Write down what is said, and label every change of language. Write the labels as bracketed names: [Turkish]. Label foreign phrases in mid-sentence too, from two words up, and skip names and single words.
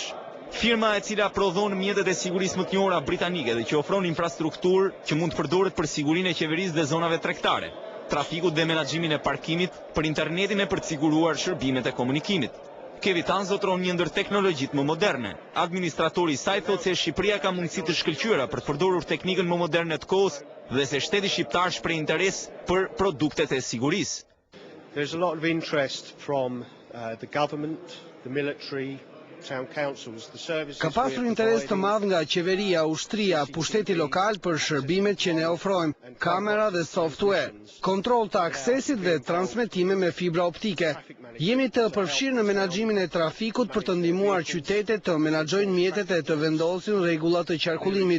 [Albanian] Firma e cila prodhon mjetet e sigurisë më të njohura britanike dhe që ofron infrastrukturë që mund të përdoret për sigurinë e qeverisë dhe zonave tregtare, trafikut dhe menaxhimin e parkimit, për internetin e për të siguruar shërbimet e komunikimit. Kevitan zotron një ndër teknologjitë më moderne. Administratori i saj thotë se Shqipëria ka mundësi të shkëlqyera për të përdorur teknikën më moderne të kohës dhe se shteti shqiptar shpreh interes për produktet e sigurisë. [English] There's a lot of interest from the government, the military, town councils, the services. [Albanian] Ka pasur interes të madh nga qeveria, ushtria, pushteti lokal për shërbimet që ne ofrojmë, kamera dhe software, kontroll të aksesit dhe transmetime me fibra optike. Jemi të përfshirë në menaxhimin e trafikut për të ndihmuar qytetet të menaxhojnë mjetet e të vendosin rregullat të qarkullimit.